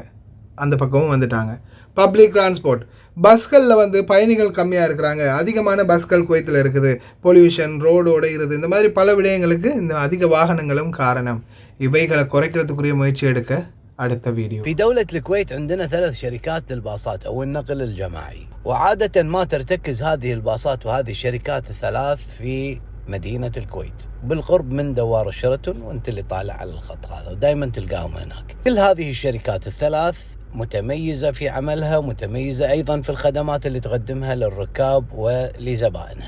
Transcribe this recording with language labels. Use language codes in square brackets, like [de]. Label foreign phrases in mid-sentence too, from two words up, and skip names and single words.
[ta] அந்த பக்கமும் வந்துட்டாங்க. [en] public transport [ta] பஸ்களில் பயணிகள் கம்மியாக இருக்கிறாங்க. அதிகமான பஸ்கள் குவைத்தில் இருக்குது. பொல்யூஷன், ரோடு உடைகிறது, இந்த மாதிரி பல விடயங்களுக்கு இந்த அதிக வாகனங்களும் காரணம். இவைகளை குறைக்கிறதுக்குரிய முயற்சி எடுக்க அடுத்த வீடியோ. [ar] في دولة الكويت عندنا 3 شركات للباصات أو النقل الجماعي، وعادة ما ترتكز هذه الباصات وهذه الشركات ال3 في مدينة الكويت بالقرب من دوار الشيراتون، وانت اللي طالع على الخط هذا ودائما تلقاهم هناك. كل هذه الشركات ال3 متميزة في عملها، متميزة أيضا في الخدمات اللي تقدمها للركاب ولزبائنها.